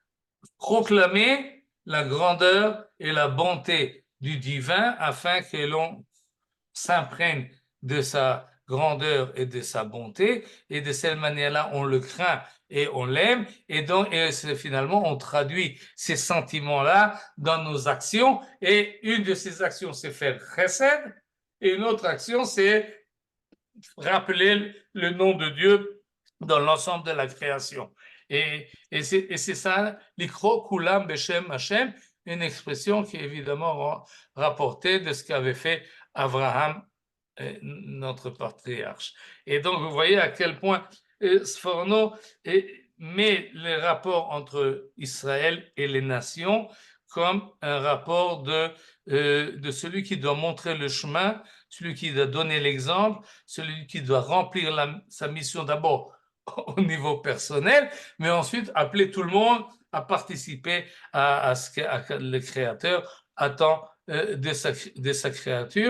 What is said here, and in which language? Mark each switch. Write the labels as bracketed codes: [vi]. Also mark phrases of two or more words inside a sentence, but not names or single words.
[fr] Proclamer la grandeur et la bonté du divin afin que l'on s'imprègne de sa grandeur et de sa bonté, et de cette manière-là, on le craint et on l'aime, et finalement, on traduit ces sentiments-là dans nos actions, et une de ces actions, c'est faire chesed, et une autre action, c'est rappeler le nom de Dieu dans l'ensemble de la création. Et c'est ça, [he] לקרוא כולם בשם השם, [fr] une expression qui est évidemment rapportée de ce qu'avait fait Abraham, notre patriarche. Et donc, vous voyez à quel point Sforno met les rapports entre Israël et les nations comme un rapport de celui qui doit montrer le chemin, celui qui doit donner l'exemple, celui qui doit remplir sa mission d'abord au niveau personnel, mais ensuite appeler tout le monde à participer à ce que le Créateur attend de sa créature.